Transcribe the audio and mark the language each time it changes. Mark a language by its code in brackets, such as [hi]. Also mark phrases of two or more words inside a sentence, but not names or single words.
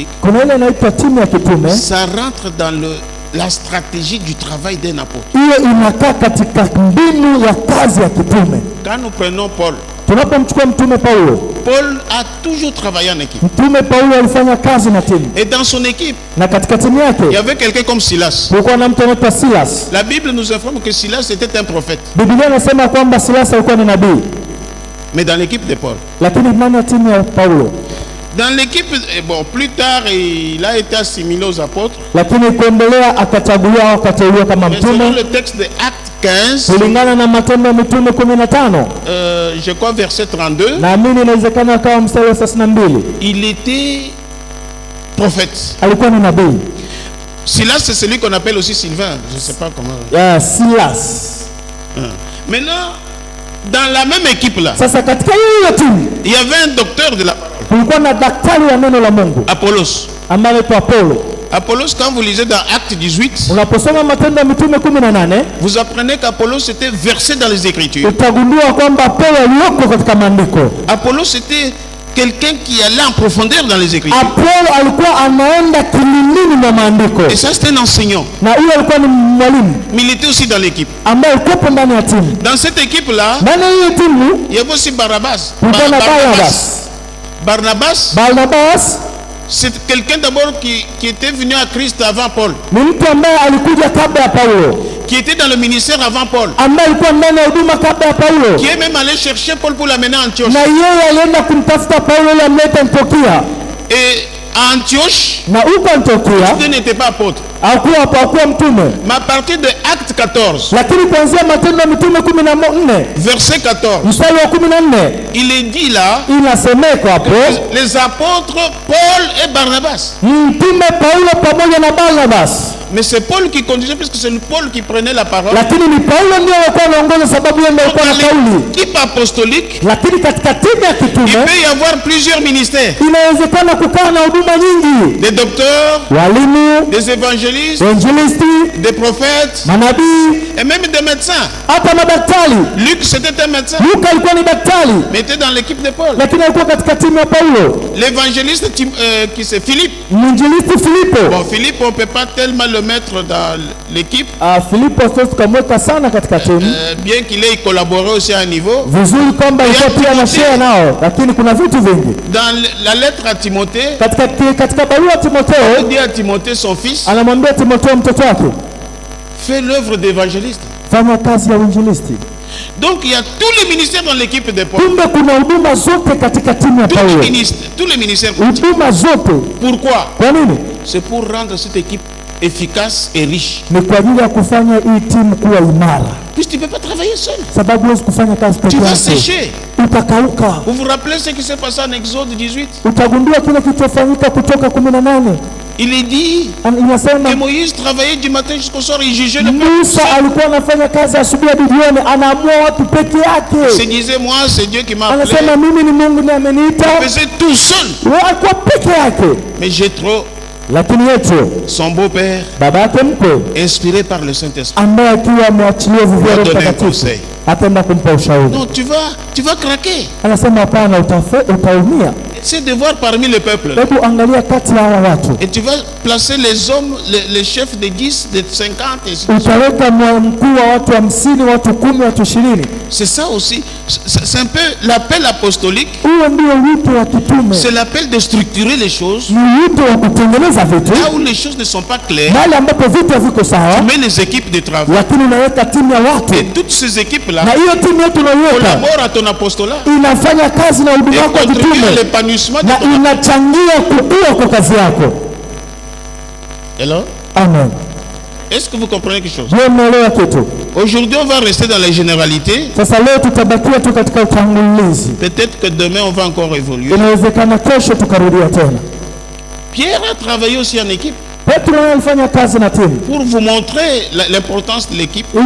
[sw] Kuna ile inaitwa timu ya kitume, [fr] Ça rentre dans la stratégie du travail d'un apôtre. [sw] hiyo inakaa katika mbinu ya kazi ya kitume. [fr] Quand nous prenons Paul, [sw] Tunapomchukua mtume Paulo, [fr] Paul a toujours travaillé en équipe. [sw] mtume Paulo alifanya kazi na timu, [fr] Et dans son équipe, [sw] na katika timu [fr] il y [sw] yake [fr] avait quelqu'un comme Silas. [sw] kulikuwa na mtu anaitwa Silas. [fr] La Bible nous informe que Silas était un prophète. [sw] Biblia inasema kwamba Silas alikuwa ni nabii, [fr] Mais dans l'équipe de Paul. [sw] lakini ndani ya timu ya Paulo, [fr] Dans l'équipe, bon, plus tard, il a été assimilé aux apôtres. [sw] lakini kuendelea akachaguliwa au akateuliwa kama [fr] Mais selon [sw] mtume [fr] le texte de Actes 15, [sw] kulingana na Matendo ya Mitume 15. [fr] je crois verset 32, [sw] Naamini inawezekana akawa mstari wa 32, [fr] il était prophète. [sw] alikuwa ni nabii. [fr] Silas, c'est celui qu'on appelle aussi Sylvain. Je ne sais pas comment. Silas. Maintenant, dans la même équipe là, [sw] Sasa katika hiyo timu [fr] il y avait un docteur de la parole, [sw] kulikuwa na daktari wa neno la Mungu Apollos. ambaye anaitwa Apollo. [fr] Apollos, quand vous lisez dans Acte 18, [sw] unaposoma Matendo ya Mitume 18, [fr] vous apprenez qu'Apollos était versé dans les Écritures. [sw] utagundua kwamba Apolo aliyoko katika maandiko. [fr] Apollos était quelqu'un qui allait en profondeur dans les Écritures. [sw] Apolo alikuwa anaenda kilindini mwa maandiko. [fr] Et ça, c'était un enseignant. [sw] Na huyo alikuwa ni mwalimu. [fr] Mais il était aussi dans l'équipe. [sw] Ambaye alikuwa ndani ya timu. [fr] Dans cette équipe-là, [sw] Ndani ya hiyo timu, [fr] il y avait aussi Barnabas. Barnabas. C'est quelqu'un d'abord qui était venu à Christ avant Paul. [sw] Ni mtu ambaye alikuja kabla ya Paulo. [fr] Qui était dans le ministère avant Paul. [sw] Ambaye alikuwa ndani ya huduma kabla ya Paulo. [fr] Qui est même allé chercher Paul pour l'amener à Antioche. [sw] Na yeye alienda kumtafuta Paulo ili amlete Antiokia. [fr] Et à Antioche, [sw] na huko Antiokia, [fr] il n'était pas apôtre. [sw] hakuwa mtume. [fr] Mais à partir de Acte 14, [sw] lakini kuanzia Matendo ya Mitume 14, [fr] verset 14, [sw] mstari wa 14, [fr] il est dit là, [sw] inasemeka hapo, [fr] les apôtres Paul et Barnabas. [sw] Mtume Paulo pamoja na Barnabas. [fr] Mais c'est Paul qui conduisait parce que c'est Paul qui prenait la parole. [sw] Lakini ni Paulo ndiye alikuwa anaongoza sababu yeye ndiye alikuwa na kauli. [fr] Équipe apostolique, [sw] lakini katika timu ya kitume [fr] il peut y avoir plusieurs ministères. [sw] Inawezekana kukaa na huduma nyingi. [fr] Des docteurs, [sw] walimu, [fr] des évangélistes, des prophètes, [sw] manabii, [fr] et même des médecins. [sw] Hata madaktari. [fr] Luc c'était un médecin. [sw] Luka alikuwa ni daktari. [fr] Mais était dans l'équipe de Paul. [sw] Lakini alikuwa katika timu ya Paulo. [fr] L'évangéliste qui c'est Philippe. [sw] Mwinjilisti Filipo. [fr] Bon, Philippe on peut pas tellement le mettre dans l'équipe. [sw] Filipo sio tukamweka sana katika timu. [fr] Bien qu'il ait collaboré aussi à un niveau. [sw] Vizuri kwamba alikuwa pia na share nao, lakini kuna vitu vingi. [fr] Dans la lettre à Timothée, [sw] katika barua ya Timotheo, [fr] il dit à Timothée son fils, [sw] anamwambia Timotheo mtoto wake, [fr] fais l'œuvre d'évangéliste. [sw] Fanya kazi ya uinjilisti. [fr] Donc il y a tous les ministères dans l'équipe de Paul. [sw] Kumbe kuna huduma zote katika timu ya Paulo. [fr] Tous les ministères. [sw] Huduma zote. [fr] Pourquoi? [sw] Kwa nini? [fr] C'est pour rendre cette équipe efficace et riche. [sw] Ni kwa ajili ya kufanya hii timu kuwa imara. [fr] Puisque tu peux pas travailler seul. [sw] Sababu huwezi kufanya kazi peke yako. [fr] Tu vas sécher. [sw] Utakauka. [fr] Vous vous rappelez ce qui s'est passé en Exode 18? [sw] Utagundua kile kilichofanyika Kutoka 18. [fr] Il est dit [sw] inasema [fr] que Moïse travaillait du matin jusqu'au soir, il jugeait le peuple. [sw] Musa alikuwa anafanya kazi asubuhi hadi jioni, anaamua watu peke yake. [fr] Il se disait, moi c'est Dieu qui m'a appelé. [sw] Anasema mimi ni Mungu ndiye ameniita. [fr] Il faisait tout seul. [sw] Alikuwa peke yake. [fr] Mais Jéthro, [sw] lakini Yethro, [fr] son beau-père, [sw] baba yake mkwe, [fr] inspiré par le Saint-Esprit, [sw] ambaye akiwa ameachilia vivyo Roho Mtakatifu, ataenda kumpa ushauri. [fr] Non, tu vas craquer. [sw] Anasema hapana, utaumia. [fr] C'est de voir parmi le peuple. [sw] Hebu angalia kati ya hawa watu. [fr] Et tu vas placer les hommes, les chefs de 10, de 50 et [sw] utaweka mkuu wa watu 50, watu 10, watu 20. [fr] C'est ça aussi. C'est un peu l'appel apostolique. [sw] Huo ndio wito wa kitume. [fr] C'est l'appel de structurer les choses. [sw] Ni wito wa kutengeneza vitu. [fr] Là où les choses ne sont pas claires. [sw] Mahali ambapo vitu haviko sawa. [fr] Tu mets les équipes de travail. [sw] Lakini unaweka timu ya watu. [fr] Et toutes ces équipes là. [sw] Na hiyo timu yetu unaiweka. [fr] Collabore à ton apostolat. [sw] Inafanya kazi na huduma yako ya kitume. Na inachangia kukua kwa kazi yako. [fr] Hello? Amen. Est-ce que vous comprenez quelque chose? Aujourd'hui on va rester dans les généralités. Peut-être que demain on va encore évoluer. Pierre a travaillé aussi en équipe. Pour vous montrer l'importance de l'équipe.